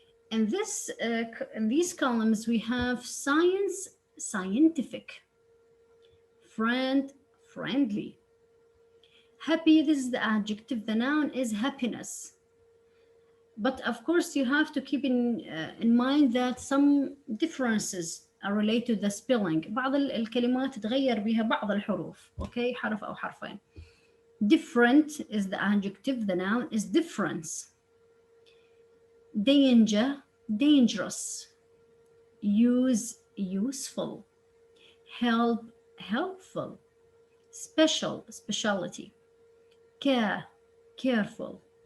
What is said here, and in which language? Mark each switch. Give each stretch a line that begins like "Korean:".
English: In these columns we have science, scientific. Friend, friendly. Happy, this is the adjective. The noun is happiness. But of course you have to keep in mind that some differences are related to the spelling.
Arabic: بعض الكلمات تتغير بها بعض الحروف. Okay. حرف أو حرفين.
English: Different is the adjective. The noun is difference. Danger, dangerous. Use, useful. Help, helpful. Special, specialty. Care, careful.